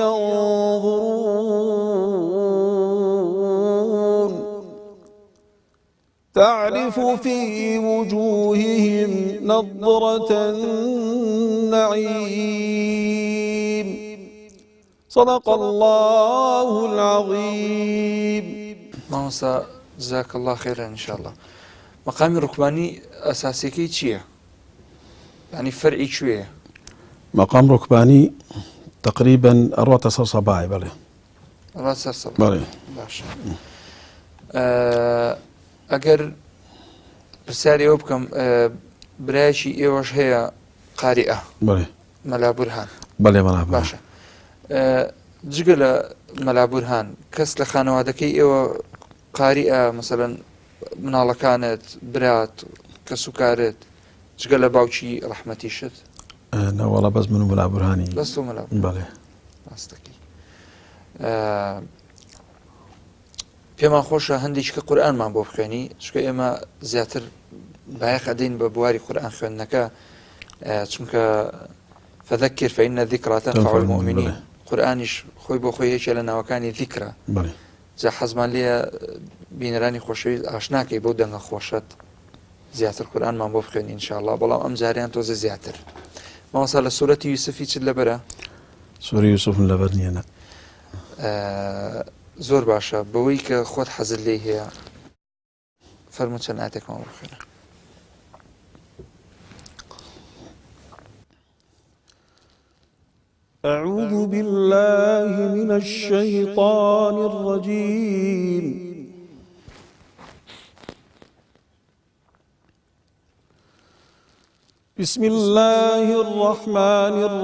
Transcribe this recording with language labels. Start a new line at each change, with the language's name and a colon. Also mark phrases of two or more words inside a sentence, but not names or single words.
Arabic: ينظرون تعرف في وجوههم نضرة النعيم صدق الله العظيم. مامۆستا جزاك الله خيرا إن شاء الله.
Central Kurdish: مقام ركباني أساسيكي چییە؟
Arabic: يعني فرعي شوية.
Central Kurdish: مقام ركباني تقريبا 4 صباحي بله ڕاستە سەڵ بله باشە ئەگەر پرسیاری ئەوە بکەم برایشی ئێوەش هەیە قاریئە بله مەلا بورهان بله منابه باشە جگە لە مەلا بورهان کەس لە خانەوادەکەی ئێوە قاریئە مەسەلەن مناڵەکانت برات کەس و کارت جگە لە باوکی ڕەحمەتیشت والله بس من ملا برهاني بەس تۆ مەلا بله ڕاستەکەی پێمان خۆشە هەندێککە قورئانمان بۆ بخوێنی چکە ئێمە زیاتر بایەخ ئەدەین بە بواری قورئان خوێندنەکە چونکە
Arabic: فەذەکر فەئین الذیکرا تەنفع المؤمنین
Central Kurdish: قورئانیش خۆی بۆ خۆی یەکێ لە ناوەکانی ذیکرە بله جا حەزمان لێیە بینەرانی خۆشەویست ئاشناکەی بۆ دەنگە خۆشەت زیاتر قورئانمان بۆ بخوێنی ئینشاءالله بەڵام ئەم جاریان تۆزە زیاتر مامۆستا لە سوورەتی یوسفی چت لەبەرە
Arabic: سورة يوسف لبرني أنا
Central Kurdish: زۆر باشە بەوەی کە خۆت حەزت لێ هەیە فەرموو چەند ئاەتێکمان بۆ بخوێنە
Arabic: أعوذ بالله من الشيطان الرجيم بسم الله الرحمن